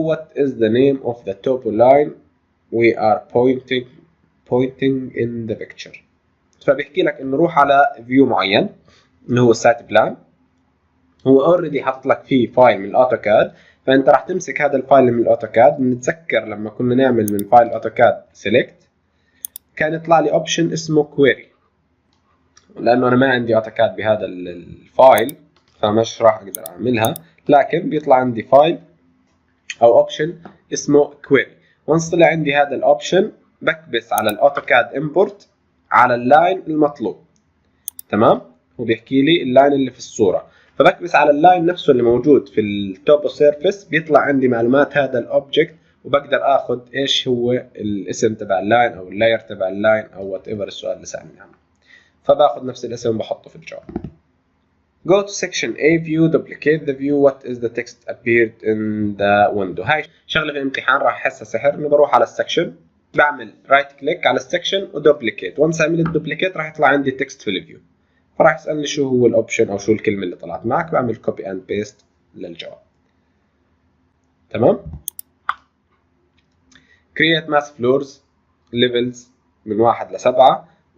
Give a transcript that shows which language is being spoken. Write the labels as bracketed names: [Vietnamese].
[English] What is the name of the topo line we are pointing in the picture. [Arabic] فبيحكي لك انه روح على فيو معين اللي هو السايت بلان. هو اوريدي حاطط لك فيه فايل من الاوتوكاد، فانت راح تمسك هذا الفايل من الاوتوكاد. بنتذكر لما كنا نعمل من فايل اوتوكاد سيلكت كان يطلع لي اوبشن اسمه كويري، لانه انا ما عندي اوتوكاد بهذا الفايل فمش راح اقدر اعملها، لكن بيطلع عندي فايل او اوبشن اسمه كويري. وانس طلع عندي هذا الاوبشن بكبس على الاوتوكاد امبورت على اللاين المطلوب. تمام، وبيحكي لي اللاين اللي في الصوره، فبكبس على اللاين نفسه اللي موجود في التوبو سيرفيس، بيطلع عندي معلومات هذا الاوبجكت، وبقدر اخذ ايش هو الاسم تبع اللاين او اللاير تبع اللاين او وات ايفر السؤال اللي سالني عنه. فباخذ نفس الاسم وبحطه في الجواب. [English] Go to section A view, duplicate the view. What is the text appeared in the window. [Arabic] هاي شغله في الامتحان راح احسها سحر، انه بروح على السكشن بعمل رايت كليك على السكشن ودوبليكيت. وانس عملت دوبليكيت راح يطلع عندي تكست في الفيو، فراح يسالني شو هو الاوبشن او شو الكلمه اللي طلعت معك، بعمل كوبي اند بيست للجواب. تمام. [English] create mass floors levels [Arabic] من 1 ل 7.